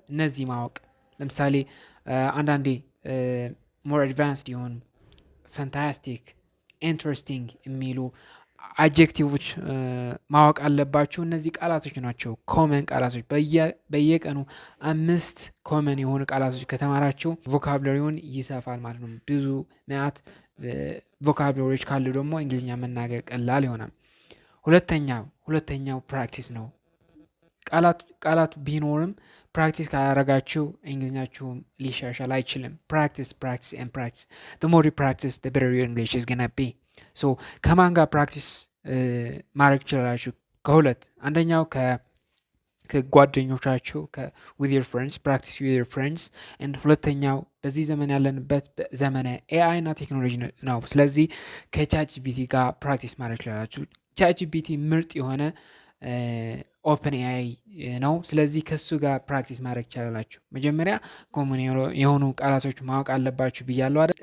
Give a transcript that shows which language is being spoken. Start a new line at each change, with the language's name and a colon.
Amharic: እነዚህ ማወቅ ለምሳሌ አንዳንዴ ሞር አድቫንስድ የሆኑ ፋንታስቲክ፣ ኢንትረስቲንግ የሚሉ አጀክቲቮች ማወቅ አለባችሁ። እነዚህ ቃላቶች ናቸው ኮመን ቃላቶች። በየቀኑ 5 ኮመን የሆኑ ቃላቶች ከተማራችሁ ቮካብለሪውን ይሰፋል ማለት ነው። ብዙ መዓት ቮካብለሪዎች ካሉ ደግሞ እንግሊዝኛ መናገር ቀላል ይሆናል። ሁለተኛው ፕራክቲስ ነው። ቃላት ቢኖርም ፕራክቲስ ካላረጋችሁ እንግሊዝኛችሁም ሊሻሻል አይችልም። ፕራክቲስ ኤንድ ፕራክቲስ
English: the more you practice the better your English is gonna be.
Amharic: so ከማን ጋር ፕራክቲስ ማድረግ ትችላላችሁ? ከሁለት አንደኛው ከጓደኞቻችሁ
English: with your friends, practice with your friends.
Amharic: and ሁለተኛው በዚህ ዘመን ያለንበት ዘመነ ኤአይ እና ቴክኖሎጂ ነው። ስለዚህ ከቻትጂፒቲ ጋር ፕራክቲስ ማድረግ ትችላላችሁ። ቻትጂፒቲ ምርጥ የሆነ ኦፕን ኤአይ ነው። ስለዚህ ከሱ ጋር ፕራክቲስ ማድረግ ይቻላላችሁ። መጀመሪያ ኮመን የሆኑ ቃላቶች ማወቅ አለባችሁ ብያለሁ አይደል?